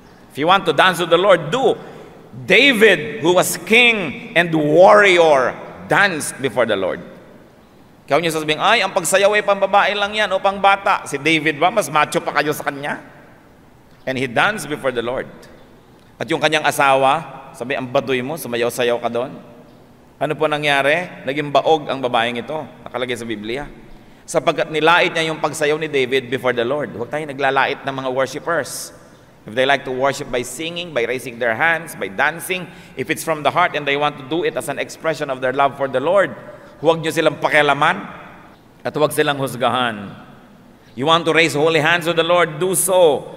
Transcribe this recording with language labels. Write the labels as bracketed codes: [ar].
[en] If you want to dance with the Lord, do. David, who was king and warrior, danced before the Lord. [tl] Kaya niyo sasabihin, ay, ang pagsayaw ay pambabae lang yan o pangbata. Si David ba, mas macho pa kayo sa kanya? [en] And he danced before the Lord. [tl] At yung kanyang asawa, sabi, ang baduy mo, sumayaw-sayaw ka doon. Ano po nangyari? Naging baog ang babaeng ito, nakalagay sa Biblia. Sapagkat nilait niya yung pagsayaw ni David [en] before the Lord. [tl] Huwag tayo naglalait ng mga worshipers. [en] If they like to worship by singing, by raising their hands, by dancing, if it's from the heart and they want to do it as an expression of their love for the Lord, [tl] huwag nyo silang pakialaman at huwag silang husgahan. [en] You want to raise holy hands to the Lord, do so.